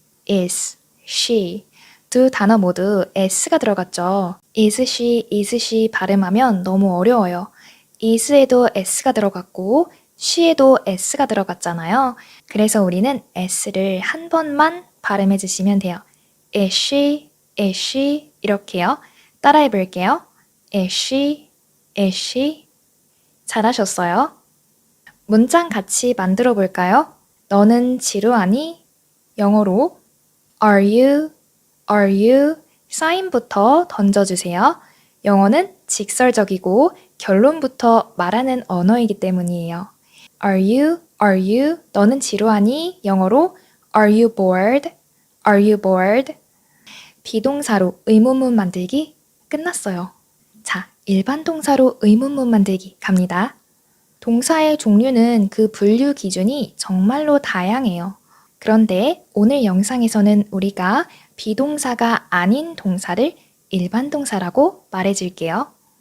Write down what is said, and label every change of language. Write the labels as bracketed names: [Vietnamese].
[Korean] is, she 두 단어 모두 s가 들어갔죠. is she 발음하면 너무 어려워요. is에도 s가 들어갔고 she에도 s가 들어갔잖아요. 그래서 우리는 s를 한 번만 발음해 주시면 돼요. is she 이렇게요. 따라해 볼게요. is she 잘하셨어요. 문장 같이 만들어 볼까요? 너는 지루하니? 영어로 [English] Are you [Korean] 사인부터 던져주세요. 영어는 직설적이고 결론부터 말하는 언어이기 때문이에요. [English] Are you [Korean] 너는 지루하니? [English] 영어로 Are you bored? Are you bored? [Korean] 비동사로 의문문 만들기 끝났어요. 자, 일반 동사로 의문문 만들기 갑니다. 동사의 종류는 그 분류 기준이 정말로 다양해요. 그런데 오늘 영상에서는 우리가 비동사가 아닌 동사를 일반 동사라고 말해줄게요.